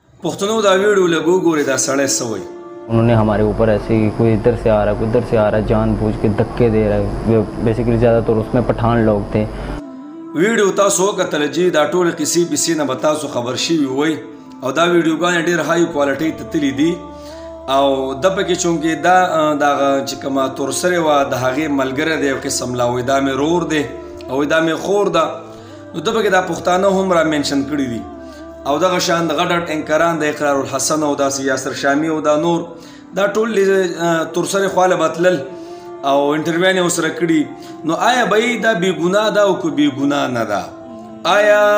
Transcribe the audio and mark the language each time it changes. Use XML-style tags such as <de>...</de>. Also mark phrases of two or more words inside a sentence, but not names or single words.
<ps>پښتنو دا ویډیو لګو ګوري دا سړی سوی</ps> <ur>انہوں نے ہمارے اوپر ایسے ہی کوئی ادھر سے آ رہا ہے کوئی ادھر سے آ رہا ہے جان بوجھ کے دھکے دے رہا ہے بیسیکلی زیادہ تر اس میں پٹھان لوگ تھے</ur> <ps>ویډیو تاسو وکتل چې دا ټول کیسې بيسې نه به تاسو خبر شوي وي او دا ویډیوګانې ډېر</ps> <en>هاي کوالټي</en> <ps>ته تللي دي او د پکې چونکې دا دغه چې کومه تورسرې وه د هغې ملګری دی یو قسم لا وایي دا مې رور دی او دا مې خور ده نو د پکې دا پښتانه هم را مینشن کړي دي او دغه شان د غټ ټینکران د اقرار الحسن او داسې یاسر شامي او دا نور دا ټول تورسرې خواله به تلل او انټرویو یې ورسره کړي نو آیا به دا بېګناه ده او که بېګناه نه ده آیا</ps>